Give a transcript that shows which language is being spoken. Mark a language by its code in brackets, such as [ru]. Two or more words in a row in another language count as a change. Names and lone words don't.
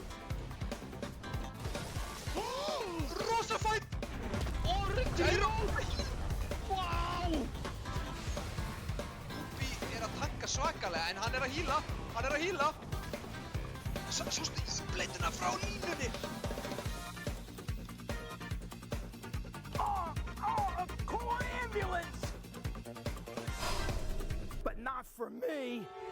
[is] Rosa fight! Vá! Dúbi er að tanka svakalega en hann er að híla. Sástu íbleituna frá línunni? [en] A core ambulance! But not for me!